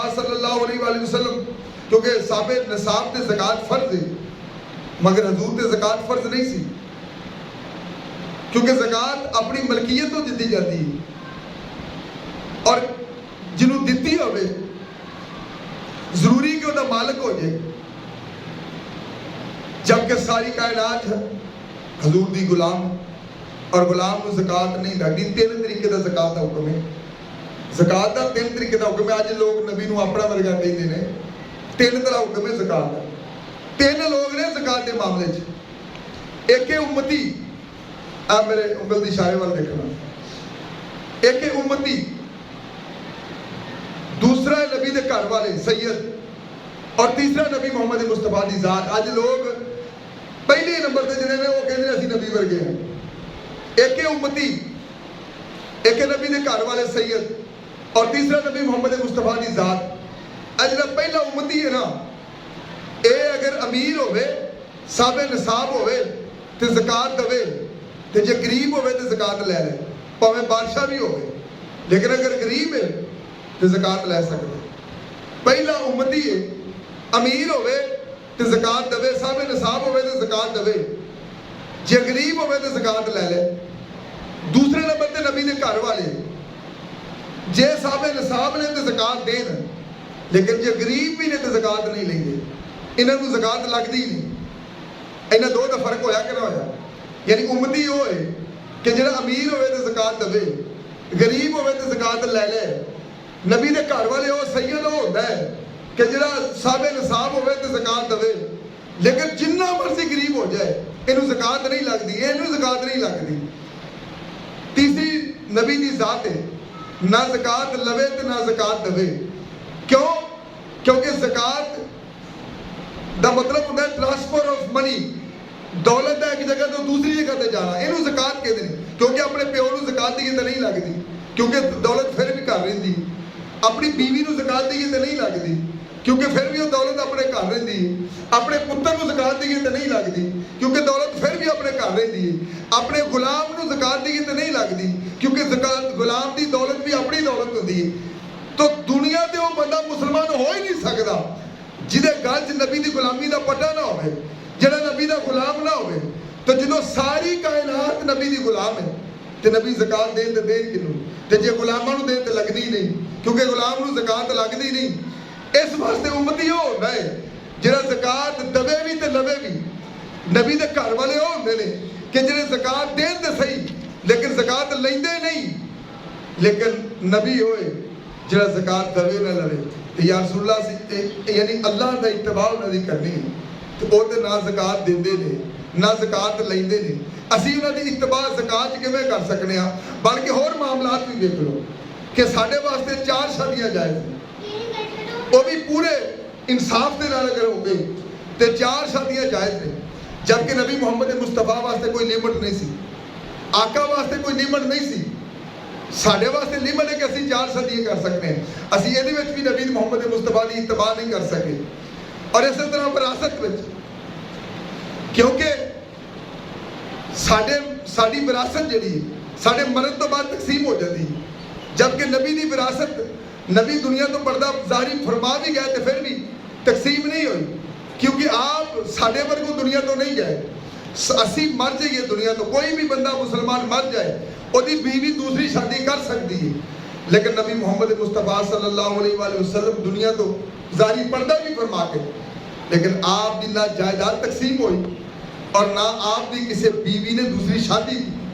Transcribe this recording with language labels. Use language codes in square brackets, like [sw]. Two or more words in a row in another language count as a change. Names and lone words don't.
[ar] صلی اللہ علیہ وآلہ وسلم [ur] کیونکہ صاحب نصاب تے زکات فرض ہے, مگر حضور تے زکات فرض نہیں سی, کیونکہ زکات اپنی ملکیت تو دیتی جاتی ہے, اور جنہوں دیتی ہوئے ضروری کہ وہ مالک ہو جائے, جبکہ ساری کائنات حضور دی غلام, اور غلام کو زکات نہیں لگتی. [pa] 3 طریقے دا زکات دا حکم ہے. زکات دا 3 طریقے دا حکم ہے. اج لوگ نبی نو اپنا ورگا کہندے نے, 3 طرح حکم ہے زکات دا. 3 لوگ نے زکات دے معاملے چ. ایک ہے امتی, آپ میرے انگل دی اشارے وال دیکھنا, ایک ہے امتی, دوسرا ہے نبی دے گھر والے سید, اور تیسرا نبی محمد مصطفیٰ دی ذات. اج لوگ پہلے نمبر تے جڑے نے وہ کہندے اسی نبی ورگے ہیں. ایک ہے امتی, ایک ہے نبی دے گھر والے سید, اور تیسرا نبی محمد مصطفیٰ دی ذات. اج جڑا پہلا امتی ہے نا, اے اگر امیر ہوئے, صاحب نصاب ہوئے تے زکات دے, تے جے غریب ہوئے تے زکات لے لے, پاویں بادشاہ بھی ہوئے, لیکن اگر غریب ہے تے زکات لے سکتے. پہلا امتی ہے, امیر ہوئے تے زکات دے, صاحب نصاب ہوئے تے زکات دے, جے غریب ہوئے تے زکات لے لے. دوسرے نمبر تے نبی دے گھر والے, جے صاحب نصاب نے تے زکات دین, لیکن جے غریب بھی نے تے زکات نہیں لیں گے, انہاں نوں زکات لگدی نہیں. انہاں دو دا فرق ہویا کہ نہ ہویا؟ یعنی امتی وہ ہے کہ جڑا امیر ہوئے تے زکات دے, غریب ہوئے تے زکات لے لے. نبی دے گھر والے وہ سید وہ ہوتا ہے کہ جڑا صاحب نصاب ہوئے تے زکات دے, لیکن جنہ مرضی غریب ہو جائے اینو زکات نہیں لگتی، اینو زکات نہیں لگتی۔ تیسری نبی دی ذات ہے، نہ زکات لوے تے نہ زکات دے۔ کیوں؟ کیونکہ زکات دا مطلب ہوتا ہے [en] transfer of money, [pa] دولت ہے ایک جگہ تو دوسری جگہ تے جانا، اینو زکات کہتے ہیں۔ کیونکہ اپنے پیو نو زکات دیئے تے نہیں لگتی، کیونکہ دولت پھر بھی گھر رہندی۔ اپنی بیوی نو زکات دیئے تے نہیں لگتی، کیونکہ پھر بھی وہ دولت اپنے گھر رہندی ہے۔ اپنے پتر نو زکات دیئے تے نہیں لگتی، کیونکہ دولت پھر بھی اپنے گھر رہندی ہے۔ اپنے غلام نو زکات دیئے تے نہیں لگتی، کیونکہ غلام دی دولت بھی اپنی دولت ہوندی ہے۔ تو دنیا تے وہ بندہ مسلمان ہو ہی نہیں سکتا جدے گل چ نبی دی غلامی دا پٹا نہ ہوئے، جڑا نبی دا غلام نہ ہوئے۔ تو جدو ساری کائنات نبی دی غلام ہے تے نبی زکات دین تے دین کنوں، تے جے غلاماں نو دین تے لگنی نہیں، کیونکہ غلام نو زکات لگدی نہیں۔ اس واسطے امتی ہو ہوتا ہے جڑا زکات دے بھی تے لوے بھی۔ نبی دے گھر والے ہو ہوندے نے کہ جڑے زکات دین تے صحیح لیکن زکات لیندے نہیں، لیکن نبی ہوئے جڑا زکات دے نہ لوے۔ [ar] یا رسول اللہ [pa] یعنی اللہ دا اتباع انہاں دی کرنی ہے، تو او تے نہ زکات دیندے نے نہ زکات لیندے نے۔ اسی انہاں دی اتباع زکات کیویں کر سکنے ہاں؟ بلکہ ہور معاملات بھی دیکھ لو کہ ساڈے واسطے 4 شادیاں جائز ہیں، وہ بھی پورے انصاف دے نال اگر ہو گئی تے 4 شادیاں جائز ہیں، جبکہ نبی محمد مصطفیٰ واسطے کوئی لیمٹ نہیں سی، آقا واسطے کوئی لیمٹ نہیں سی۔ ساڈے واسطے لیمٹ ہے کہ اسی 4 شادیاں کر سکتے ہیں، اسی یہ وچ بھی نبی محمد مصطفیٰ دی اتباع نہیں کر سکے۔ اور اسی طرح وراثت وچ، کیونکہ ساڈی وراثت جڑی ساڈے مرن تو بعد تقسیم ہو جاتی، جبکہ نبی دی وراثت نبی دنیا تو پردہ ظاہری فرما بھی گئے تو پھر بھی تقسیم نہیں ہوئی، کیونکہ آپ ساڈے ورگو دنیا تو نہیں گئے۔ اسی مر جائیے دنیا تو، کوئی بھی بندہ مسلمان مر جائے وہ دی بیوی دوسری شادی کر سکتی ہے، لیکن نبی محمد مصطفیٰ [ar] صلی اللہ علیہ وآلہ وسلم [pa] دنیا تو ظاہری پردہ بھی فرما کے، لیکن آپ دی نہ جائیداد تقسیم ہوئی اور نہ آپ دی کسی بیوی نے دوسری شادی کی۔